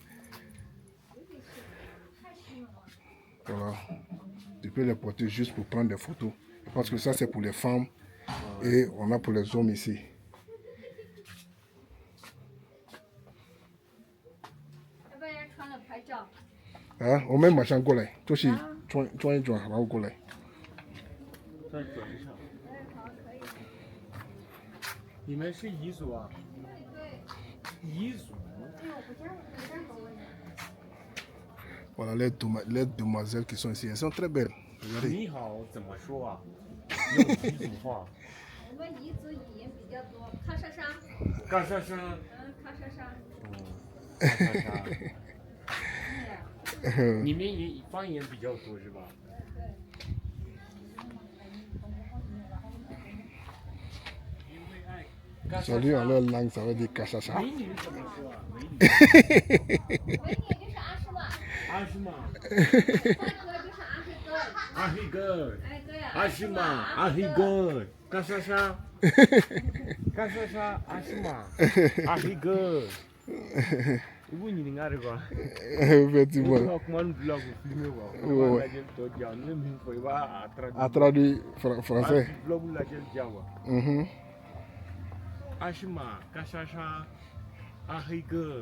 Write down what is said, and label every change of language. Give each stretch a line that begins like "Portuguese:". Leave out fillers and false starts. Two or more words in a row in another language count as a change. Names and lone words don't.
French: Voilà. Tu peux les porter juste pour prendre des photos. Je pense que ça c'est pour les femmes et on a pour les hommes ici. Hein? On met machin
Chinese: 过来，就是转一转，然后过来。再转一下。你们是彝族啊？彝族。
French: Voilà les demoiselles qui sont ici, elles sont très belles. Regardez.
Chinese: 你好，怎么说啊？用彝族话。我们彝族语言比较多，咔嚓嚓。嘎沙沙。咔嚓嚓。嘎沙沙。你们也方言比较多是吧？
French: Salut en leur langue, ça veut dire cachacha.
Chinese: 美女怎么说啊？美女。美女就是阿诗玛，阿诗玛。大哥就是阿黑哥。阿黑哥。哎，对呀。阿诗玛，阿黑哥。嘎沙沙。嘎沙沙，阿诗玛，阿黑哥。
Malay: Ibu ni dengar
Chinese: quoi?
French: Effectivement. Ouais. A traduit français. Ashima, Kashasha, Ahige.